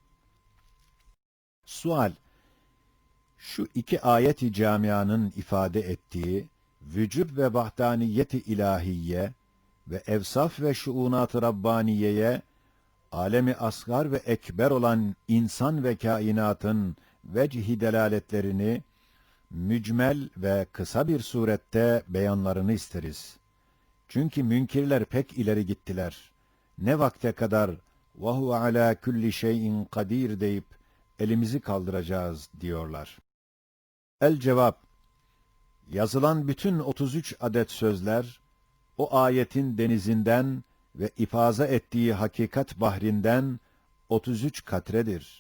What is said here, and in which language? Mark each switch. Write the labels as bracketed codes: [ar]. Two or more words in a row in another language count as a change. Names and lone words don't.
[tr] Sual: Şu iki ayet-i camianın ifade ettiği vücub ve vahdaniyet-i ilahiye ve evsaf ve şuunat-ı rabbaniyeye, alemi asgar ve ekber olan insan ve kainatın vecih-i delaletlerini mücmel ve kısa bir surette beyanlarını isteriz. Çünkü münkirler pek ileri gittiler. Ne vakte kadar [ar] وَهُوَ عَلَى كُلِّ شَيْءٍ [tr] kadir deyip elimizi kaldıracağız diyorlar. El cevap: Yazılan bütün 33 adet sözler, o ayetin denizinden ve ifaza ettiği hakikat bahrinden 33 katredir.